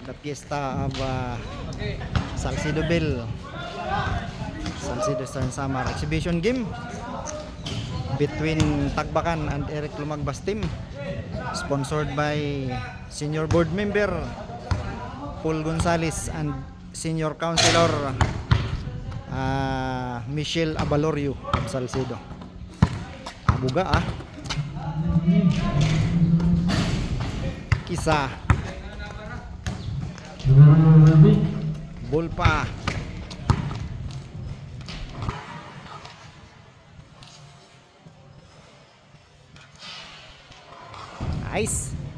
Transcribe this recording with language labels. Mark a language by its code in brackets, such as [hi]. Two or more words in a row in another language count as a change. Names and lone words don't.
[en] the fiesta of Salcido Bill Salcido San Samar exhibition game between Tagbakan and Eric Lumagbas team, sponsored by senior board member Paul Gonzales and senior councilor Michelle Abalorio of Salcido. Abuga Kisa Bulpa Nice.